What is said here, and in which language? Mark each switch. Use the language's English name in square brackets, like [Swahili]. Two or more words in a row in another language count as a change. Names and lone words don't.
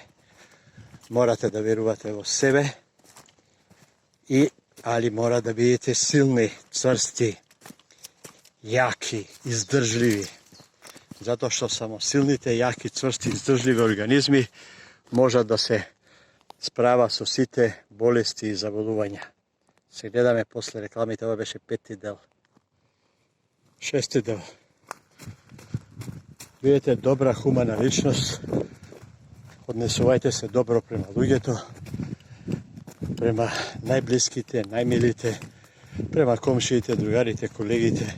[Serbian] Morate da verujete u sebe, ali mora da budete silni, čvrsti, jaki, izdržljivi. Zato što samo silnite, jaki, čvrsti, izdržljivi organizmi može da se sprava [Macedonian] со сите болести и заболувања. Се гледаме после рекламите, ова беше 5-ти дел. 6-ти дел. Бидете добра, хумана личност, однесувајте се добро према луѓето, према најблиските, најмилите, према комшиите, другарите, колегите.